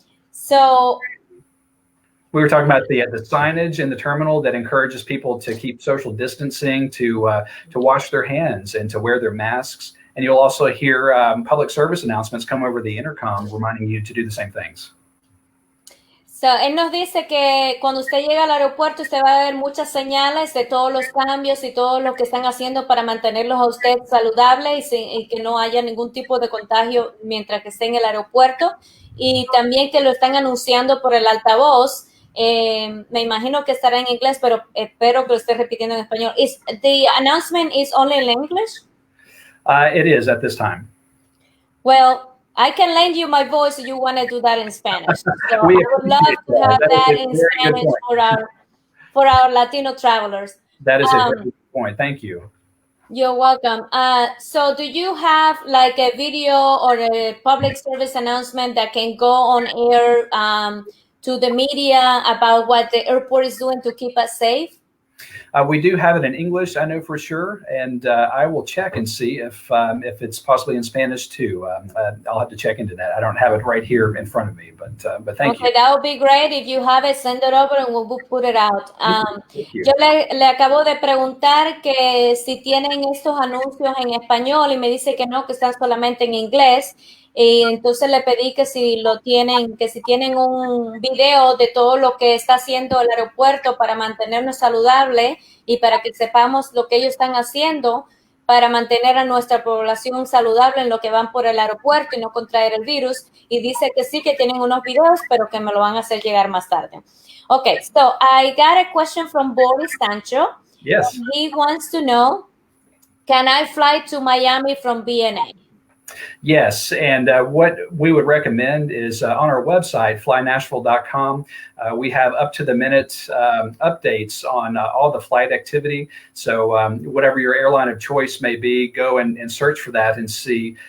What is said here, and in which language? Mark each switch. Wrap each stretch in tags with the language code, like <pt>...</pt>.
<en>So we were talking about the signage in the terminal that encourages people to keep social distancing, to wash their hands and to wear their masks. And you'll also hear public service announcements come over the intercom reminding you to do the same things.</en> <es>So, él nos dice que cuando usted llega al aeropuerto usted va a ver muchas señales de todos los cambios y todo lo que están haciendo para mantenerlos a usted saludable y que no haya ningún tipo de contagio mientras que esté en el aeropuerto. Y también que lo están anunciando por el altavoz. Me imagino que estará en inglés, pero espero que lo esté repitiendo en español.</es> <en>The announcement is only in English? It is at this time. Well, I can lend you my voice if you want to do that in Spanish. So I would love to have that in Spanish for our Latino travelers. That is a very good point. Thank you. You're welcome. So do you have like a video or a public service announcement that can go on air to the media about what the airport is doing to keep us safe? We do have it in English, I know for sure, and I will check and see if it's possibly in Spanish too. I'll have to check into that. I don't have it right here in front of me, but thank you. Okay, that would be great. If you have it, send it over and we'll put it out.</en> <es>Yo le acabo de preguntar que si tienen estos anuncios en español y me dice que no, que están solamente en inglés. Y entonces le pedí que si tienen un video de todo lo que está haciendo el aeropuerto para mantenernos saludables y para que sepamos lo que ellos están haciendo para mantener a nuestra población saludable en lo que van por el aeropuerto y no contraer el virus. Y dice que sí, que tienen unos videos, pero que me lo van a hacer llegar más tarde.</es> <en>Okay, so I got a question from Boris Sancho. Yes. He wants to know, can I fly to Miami from BNA? Yes, and what we would recommend is on our website, flynashville.com, we have up-to-the-minute updates on all the flight activity. So whatever your airline of choice may be, go and search for that and see</en>